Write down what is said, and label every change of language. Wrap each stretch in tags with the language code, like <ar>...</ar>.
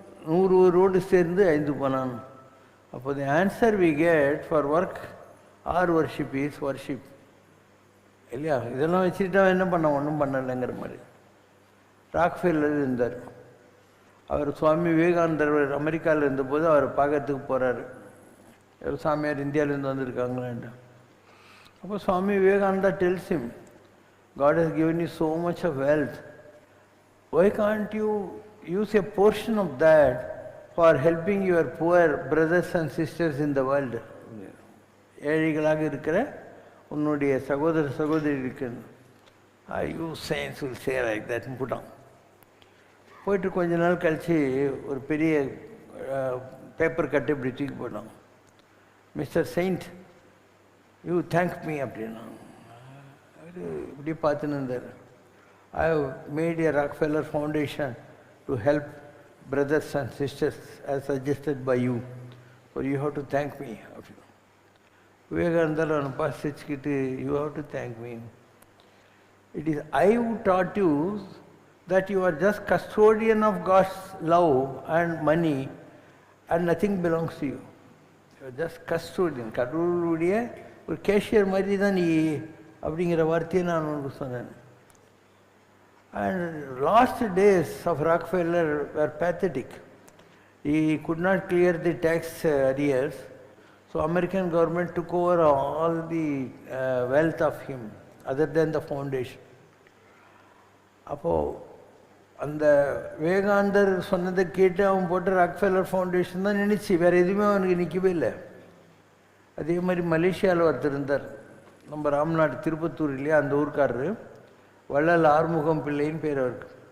<ta>100 road சேர்ந்து அழிந்து போனான்.</ta> <en>அப்போ the answer we get for work or worship is worship இல்லையா?</en> <ta>இதெல்லாம் வச்சுக்கிட்டா என்ன பண்ண, ஒன்றும் பண்ணலைங்கிற மாதிரி. ராக்ஃபெல்லர் இருந்தார். அவர் சுவாமி விவேகானந்தர் அமெரிக்காவில் இருந்தபோது அவரை பார்க்கறதுக்கு போகிறாரு. சாமியார் இந்தியாவிலேருந்து வந்திருக்காங்களான்ட்டு.</ta> <en>அப்போ Swami Vivekananda tells him, God has given you so much of wealth. Why can't you use a portion of that for helping your poor brothers and sisters in the world?</en> <ta>ஏழைகளாக இருக்கிற உன்னுடைய சகோதர சகோதரிக்கு</ta> <en>you saints will say like that</en> <ta>போட்டான். போயிட்டு கொஞ்ச நாள் கழித்து ஒரு பெரிய பேப்பர் கட்டு இப்படி தூக்கி போட்டான்.</ta> <en>mister saint, you thank me</en> <ta>அப்படின்னா. இப்படி பார்த்துன்னு இருந்தார்.</ta> <en>I have made a Rockefeller foundation to help brothers and sisters as suggested by you. So you have to thank me. Vivekananda</en> <ta>அவனை பார்த்து சிரிச்சுக்கிட்டு,</ta> <en>you have to thank me. It is I who taught you that you are just custodian of God's love and money and nothing belongs to you. You are just custodian.</en> <ta>கடவுளுடைய ஒரு cashier மாதிரி தான் நீ அப்படிங்கிற வார்த்தையை நான் உனக்கு சொன்னேன்.</ta> <en>And last days of Rockefeller were pathetic. He could not clear the tax arrears, so American government took over all the wealth of him, other than the foundation.</en> <ta>அப்போது அந்த விவேகானந்தர் சொன்னதை கேட்டு அவன் போட்ட ராக்ஃபெல்லர் ஃபவுண்டேஷன் தான் நினைச்சு, வேறு எதுவுமே அவனுக்கு நிற்கவே இல்லை. அதே மாதிரி மலேசியாவில் ஒருத்தர் இருந்தார், நம்ம ராம்நாடு திருப்பத்தூர் இல்லையா, அந்த ஊருக்காரரு வள்ளல் ஆறுமுகம் பிள்ளைன்னு பேர் அவருக்கு.</ta>